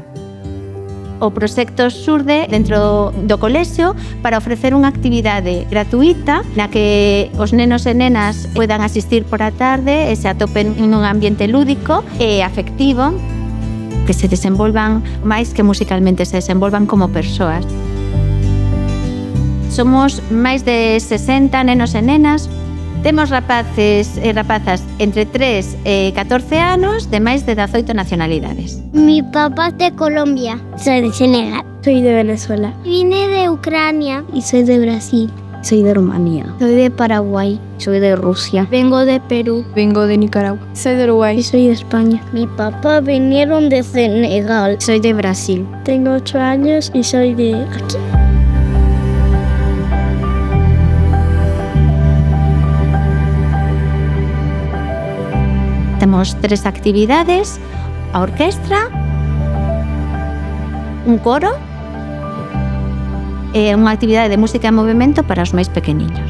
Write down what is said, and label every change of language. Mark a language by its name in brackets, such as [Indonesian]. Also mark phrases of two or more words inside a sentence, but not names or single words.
[Galician] O proxecto xurde dentro do colexio para ofrecer unha actividade gratuita na que os nenos e nenas poidan asistir por a tarde e se atopen nun ambiente lúdico e afectivo, que se desenvolvan máis que musicalmente, se desenvolvan como persoas. Somos máis de 60 nenos e nenas. Temos rapaces e rapazas entre 3 e 14 anos de máis de 18 nacionalidades. [Spanish] Mi papá es de Colombia. Soy de Senegal. Soy de Venezuela. Vine de Ucrania. Y soy de Brasil. Soy de Rumanía. Soy de Paraguay. Soy de Rusia. Vengo de Perú. Vengo de Nicaragua. Soy de Uruguay. Y soy de España. Mi papá vinieron de Senegal. Soy de Brasil. Tengo 8 años y soy de aquí. [Galician] Temos 3 actividades, a orquestra, un coro e unha actividade de música e movimento para os máis pequeniños.